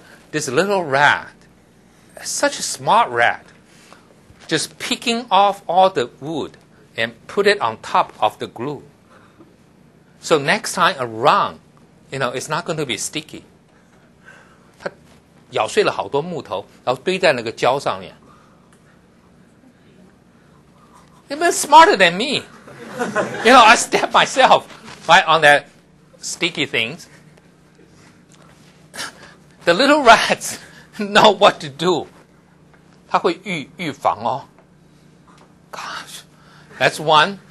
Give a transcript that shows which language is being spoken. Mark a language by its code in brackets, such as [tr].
[en] This little rat, such a smart rat, just picking off all the wood and put it on top of the glue. So next time around, it's not going to be sticky. [zh] 它咬碎了好多木头，然后堆在那个胶上面。 [en] They've been smarter than me. I stepped myself right on that sticky things. The little rats know what to do. [zh] 它会预防哦。 [en] Gosh, that's one.